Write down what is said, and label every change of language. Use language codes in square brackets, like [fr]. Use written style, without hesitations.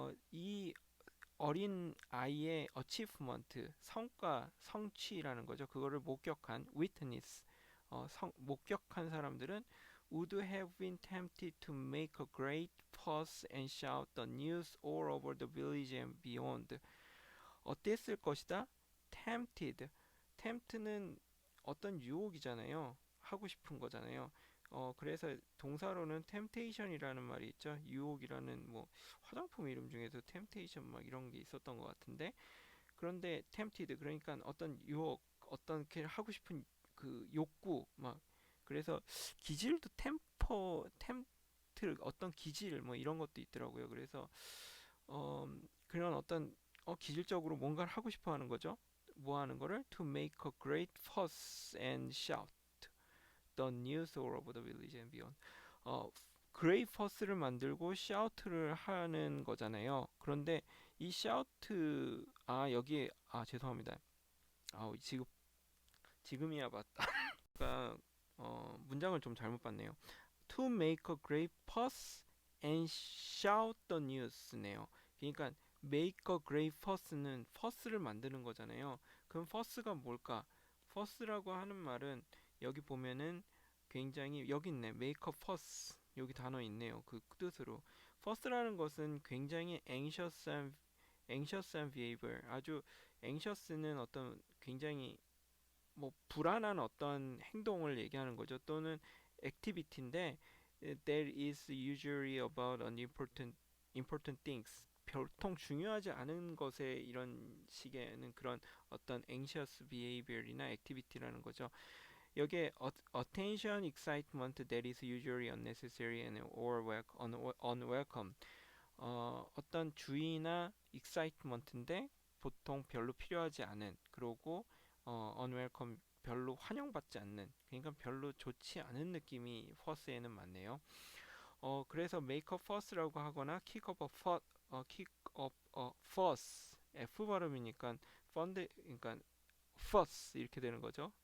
[ko] 이 어린 아이의 achievement, 성과, 성취라는 거죠. 그거를 목격한 [en] witness, [ko] 목격한 사람들은 [en] would have been tempted to make a great fuss and shout the news all over the village and beyond. [ko] 어땠을 것이다? tempted. tempt는 어떤 유혹이잖아요. 하고 싶은 거잖아요. 그래서 동사로는 temptation이라는 말이 있죠. 유혹이라는 뭐 화장품 이름 중에도 temptation 막 이런 게 있었던 것 같은데 그런데 tempted 그러니까 어떤 유혹, 어떤 게 하고 싶은 그 욕구 막 그래서 기질도 템트 어떤 기질 뭐 이런 것도 있더라고요. 그래서 그런 어떤 기질적으로 뭔가를 하고 싶어 하는 거죠. 뭐 하는 거를 [en] to make a great fuss and shout the news all over the village and beyond. [ko] 어, great fuss를 만들고 shout를 하는 거잖아요. 그런데 이 shout 여기에 죄송합니다. 지금이야 맞다. 그러니까 문장을 좀 잘못 봤네요. [en] To make a great fuss and shout the news네요. [ko] 그러니까 make a great fuss는 fuss를 만드는 거잖아요. 그럼 fuss가 뭘까? fuss라고 하는 말은 여기 보면은 굉장히 여기 있네. make a fuss 여기 단어 있네요. 그 뜻으로 fuss라는 것은 굉장히 anxious and behavior 아주 anxious는 어떤 굉장히 뭐 불안한 어떤 행동을 얘기하는 거죠. 또는 [en] activity인데 that is usually about important things. [ko] 보통 중요하지 않은 것에 이런 식의 그런 어떤 anxious behavior이나 activity라는 거죠. 여기에 [en] attention, excitement that is usually unnecessary and or unwelcome. [ko] 어떤 주의나 excitement인데 보통 별로 필요하지 않은 그러고 unwelcome 별로 환영받지 않는 그러니까 별로 좋지 않은 느낌이 first에는 많네요. 그래서 make a fuss라고 하거나 kick up a fuss F 발음이니까 펀드 그러니까 fuss 이렇게 되는 거죠.